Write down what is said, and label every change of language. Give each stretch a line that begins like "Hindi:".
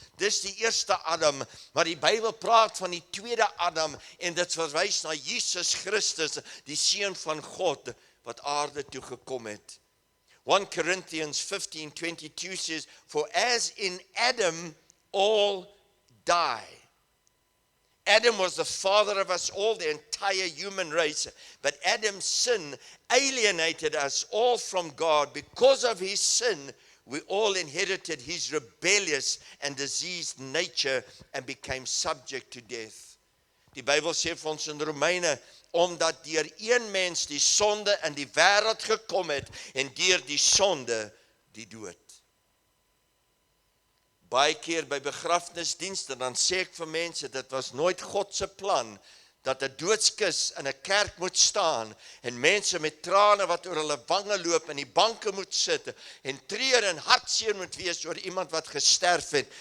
Afrikaans: Dis die eerste Adam, maar die Bybel praat van die tweede Adam en dit verwys na Jesus Christus, die seun van God wat aarde toe gekom het.
English: 1 Corinthians 15:22 says, "For as in Adam all die." Adam was the father of us all, the entire human race. But Adam's sin alienated us all from God. Because of his sin, we all inherited his rebellious and diseased nature and became subject to death.
Afrikaans: Die Bybel sê vir ons in Romeine, omdat deur een mens die sonde in die wêreld gekom het en deur die sonde die dood. Baie keer by begrafnisdienste, dan sê ek vir mense, dit was nooit God se plan, dat 'n doodskus in 'n kerk moet staan, en mense met trane wat oor hulle wange loop, in die banke moet sit, en treur en hartseer moet wees oor iemand wat gesterf het.